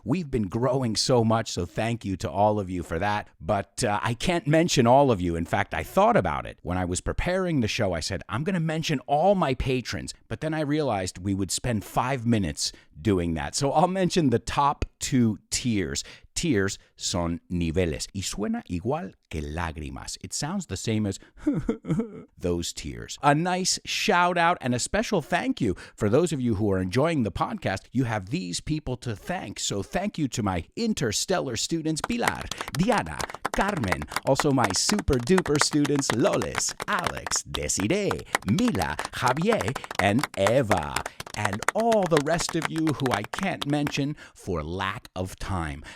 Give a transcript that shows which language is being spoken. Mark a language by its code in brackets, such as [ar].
[en] We've been growing so much, so thank you to all of you for that. But I can't mention all of you. In fact, I thought about it. When I was preparing the show, I said, I'm going to mention all my patrons. But then I realized we would spend 5 minutes doing that. So I'll mention the top 2 tiers. [es] tears son niveles. Y suena igual que lágrimas. [en] It sounds the same as those tears. A nice shout out and a special thank you for those of you who are enjoying the podcast. You have these people to thank. So thank you to my interstellar students, Pilar, Diana, Carmen, also my super duper students, Lolis, Alex, Desiree, Mila, Javier, and Eva, and all the rest of you who I can't mention for lack of time.